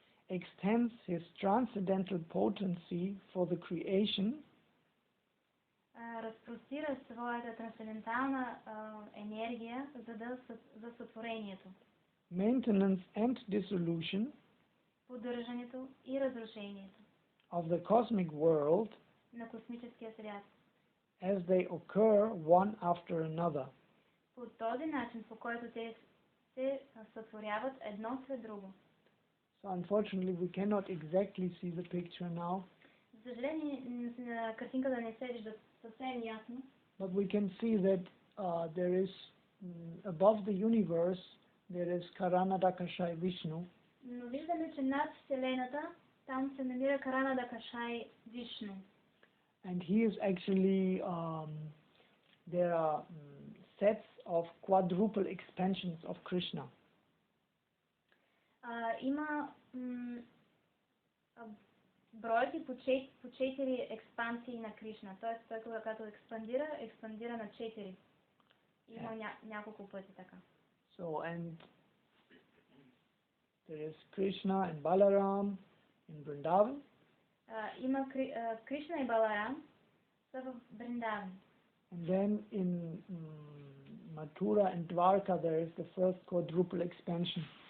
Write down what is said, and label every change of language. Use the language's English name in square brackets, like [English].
[English] extends his transcendental potency for the creation [Bulgarian] разпростира своята трансцендентална енергия за сътворението, [English] maintenance and dissolution [Bulgarian] поддържането и разрушението [English] of the cosmic world [Bulgarian] на космическия свят. [English] As they occur one after another. [Bulgarian] По този начин, по който те се сътворяват едно след друго. [English] So unfortunately we cannot exactly see the picture now. [Bulgarian] За съжаление, картинката не се вижда съвсем ясно. [English] But we can see that there is above the universe there is Karanadakashai Vishnu. [Bulgarian] Но виждаме, че над Вселената там се намира Каранадакашай Вишну. [English] And he is actually there are sets of quadruple expansions of Krishna. [Bulgarian] Има бройки по 4 експансии на Кришна. Т.е. той когато експандира на 4. Има няколко пъти така. [English] So and there is Krishna and Balaram in Vrindavan. [Bulgarian] Има Кришна и Баларам са в Вриндаван. [English] And then in Mathura and Dwarka there is the first quadruple expansion.